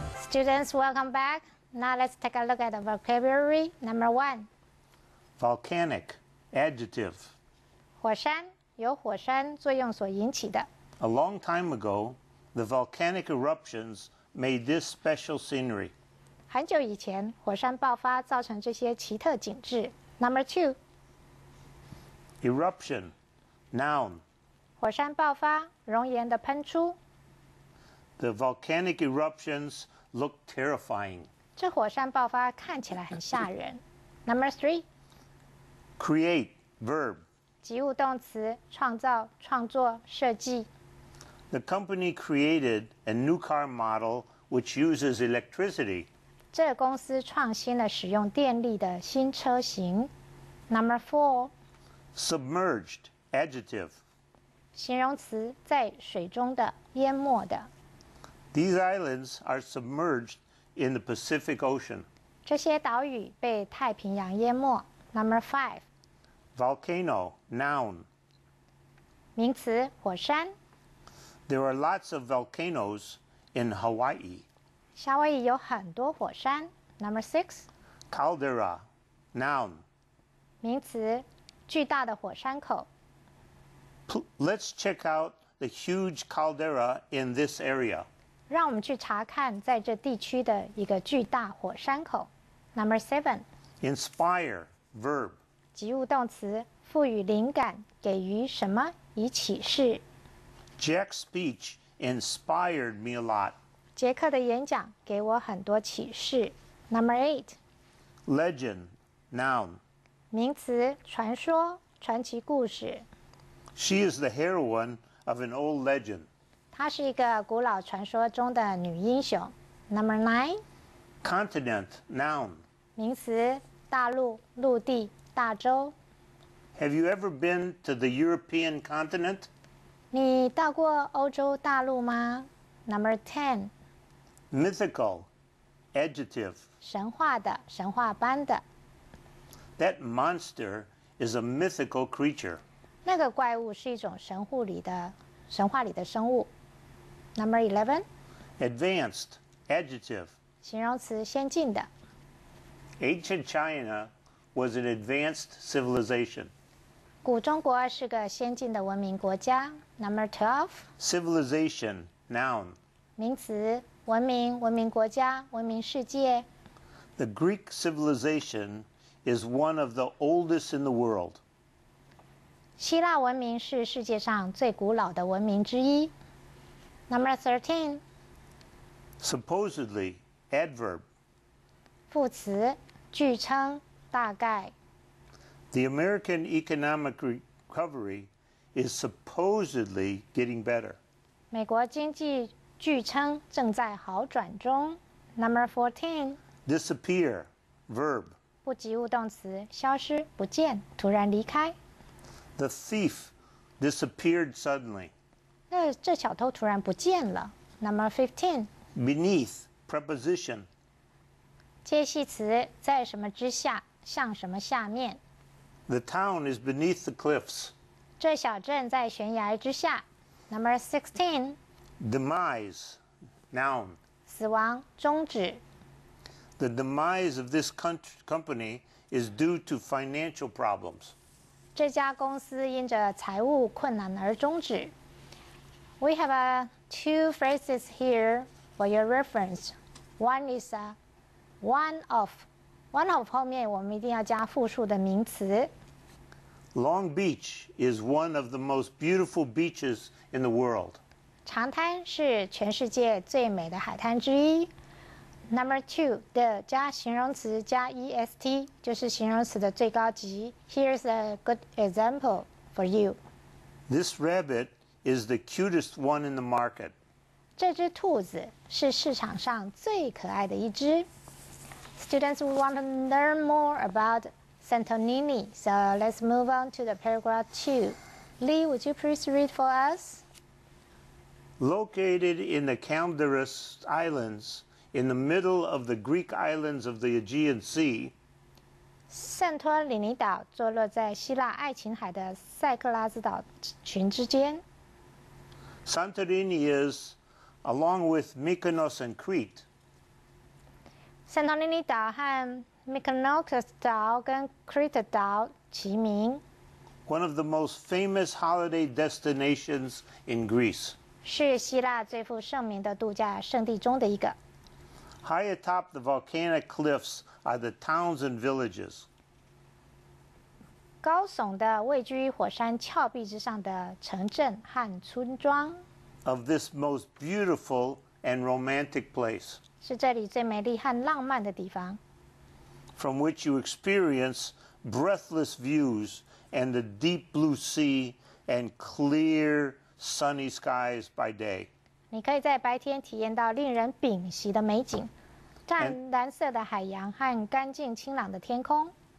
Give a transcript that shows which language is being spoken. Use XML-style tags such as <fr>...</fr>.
<en>Students, welcome back. Now let's take a look at the vocabulary. Number 1, Volcanic, adjective.</en> <zh>火山，由火山作用所引起的。</zh> <en>A long time ago, the volcanic eruptions made this special scenery.</en> <zh>很久以前，火山爆发造成这些奇特景致。</zh> <en>Number 2, Eruption, noun.</en> <zh>火山爆发，熔岩的喷出。</zh> <en>The volcanic eruptions look terrifying.</en> <zh>这火山爆发看起来很吓人。</zh> <en>Number 3, Create, verb.</en> <zh>及物动词，创造、创作、设计。</zh> <en>The company created a new car model which uses electricity.</en> <zh>这个公司创新了使用电力的新车型。</zh> <en>Number 4, Submerged, adjective.</en> <zh>形容词，在水中的、淹没的。</zh> <en>These islands are submerged in the Pacific Ocean.</en> <zh>这些岛屿被太平洋淹没。</zh> <en>Number 5, Volcano, noun.</en> <zh>名词，火山。</zh> <en>There are lots of volcanoes in Hawaii.</en> <zh>夏威夷有很多火山。</zh> <en>Number 6, Caldera, noun.</en> <zh>名词，巨大的火山口。</zh> <en>Let's check out the huge caldera in this area.</en> <zh>让我们去查看在这地区的一个巨大火山口。</zh> <en>Number 7, Inspire, verb.</en> <zh>及物动词，赋予灵感，给予什么，以启示。</zh> <en>Jack's speech inspired me a lot.</en> <zh>杰克的演讲给我很多启示。</zh> <en>Number 8, Legend, noun.</en> <zh>名词，传说、传奇故事。</zh> <en>She is the heroine of an old legend.</en> <zh>她是一个古老传说中的女英雄。</zh> <en>Number 9, Continent, noun.</en> <zh>名词，大陆、陆地、大洲。</zh> <en>Have you ever been to the European continent?</en> <zh>你到过欧洲大陆吗？</zh> <en>Number 10. Mythical, adjective.</en> <zh>神话的，神话般的。</zh> <en>That monster is a mythical creature.</en> <zh>那个怪物是一种神话里的生物。</zh> <en>Number 11. Advanced, adjective.</en> <zh>形容词，先进的。</zh> <en>Ancient China was an advanced civilization.</en> <zh>古中国是个先进的文明国家。</zh> <en>Number 12. Civilization, noun.</en> <zh>名词，文明、文明国家、文明世界。</zh> <en>The Greek civilization is one of the oldest in the world.</en> <zh>希腊文明是世界上最古老的文明之一。</zh> <en>Number 13. Supposedly, adverb.</en> <zh>副词，据称，大概。</zh> <en>The American economic recovery is supposedly getting better.</en> <zh>美国经济据称正在好转中。</zh> <en>Number 14. Disappear, verb.</en> <zh>不及物动词，消失、不见、突然离开。</zh> <en>The thief disappeared suddenly.</en> <zh>这小偷突然不见了。</zh> <en>Number 15. Beneath, preposition.</en> <zh>介系词，在什么之下，向什么下面。</zh> <en>The town is beneath the cliffs.</en> <zh>这小镇在悬崖之下。</zh> <en>Number 16. Demise, noun.</en> <zh>死亡，终止。</zh> <en>The demise of this company is due to financial problems.</en> <zh>这家公司因着财务困难而终止。</zh> <en>We have two phrases here for your reference. One is one of. One of</en> <zh>后面我们一定要加复数的名词。</zh> <en>Long Beach is one of the most beautiful beaches in the world.</en> <zh>长滩是全世界最美的海滩之一。</zh> <en>Number 2</en> <zh>的加形容词加 est 就是形容词的最高级。</zh> <en>Here's a good example for you. This rabbit is the cutest one in the market.</en> <zh>这只兔子是市场上最可爱的一只。</zh> <en>Students will want to learn more about Santorini, so let's move on to the paragraph 2. Lee, would you please read for us? Located in the Calderas Islands, in the middle of the Greek islands of the Aegean Sea,</en> <zh>圣托里尼岛坐落在希腊爱琴海的塞克拉斯岛群之间。</zh> <en>Santorini is, along with Mykonos and Crete,</en> <zh>圣托里尼岛和 Mykonos 岛跟 Crete 岛齐名，</zh> <en>one of the most famous holiday destinations in Greece.</en> <zh>是希腊最负盛名的度假胜地中的一个。</zh> <en>High atop the volcanic cliffs are the towns and villages.</en> <zh>高耸的位居火山峭壁之上的城镇和村庄，</zh> <en>of this most beautiful and romantic place,</en> <zh>是这里最美丽和浪漫的地方。</zh> <en>from which you experience breathless views and the deep blue sea and clear sunny skies by day.</en> <zh>你可以在白天体验到令人屏息的美景，湛蓝色的海洋和干净清朗的天空，</zh>